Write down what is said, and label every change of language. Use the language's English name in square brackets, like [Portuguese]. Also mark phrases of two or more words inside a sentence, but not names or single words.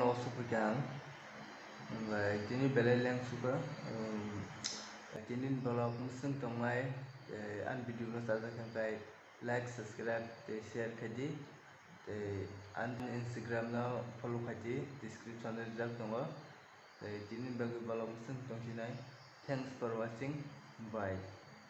[Bodo] sufaikan oमफ्राय दिनै बेलायलें सुबा दिनै ब्लॉग मुसुं तंमाय आन वीडियो को साजाखांबाय [English] like subscribe share [Bodo] खादी आन इंस्टाग्राम ना फॉलो खादी डिस्क्रिप्शन में जाग दंग दिनै ब्लॉग मुसुं तंसिनाय [English] thanks for watching bye